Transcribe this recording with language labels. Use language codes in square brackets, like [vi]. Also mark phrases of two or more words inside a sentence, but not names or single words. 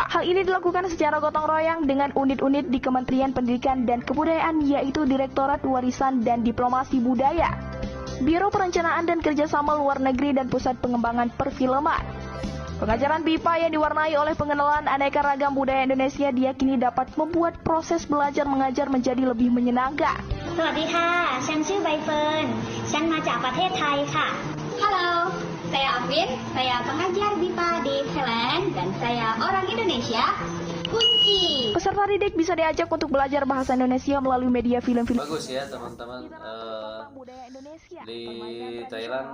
[id] Hal ini dilakukan secara gotong royong dengan unit-unit di Kementerian Pendidikan dan Kebudayaan, yaitu Direktorat Warisan dan Diplomasi Budaya, Biro Perencanaan dan Kerjasama Luar Negeri, dan Pusat Pengembangan Perfilman. Pengajaran BIPA yang diwarnai oleh pengenalan aneka ragam budaya Indonesia diyakini dapat membuat proses belajar mengajar menjadi lebih menyenangkan. [th] สวัสดีค่ะ ฉันชื่อใบเฟิร์น ฉันมาจากประเทศไทยค่ะ [id] Halo, saya Afin, saya pengajar BIPA di Thailand, dan saya orang Indonesia. Kunci. Peserta didik bisa diajak untuk belajar bahasa Indonesia melalui media film-film. Bagus ya teman-teman, budaya Indonesia. Di Permainan Thailand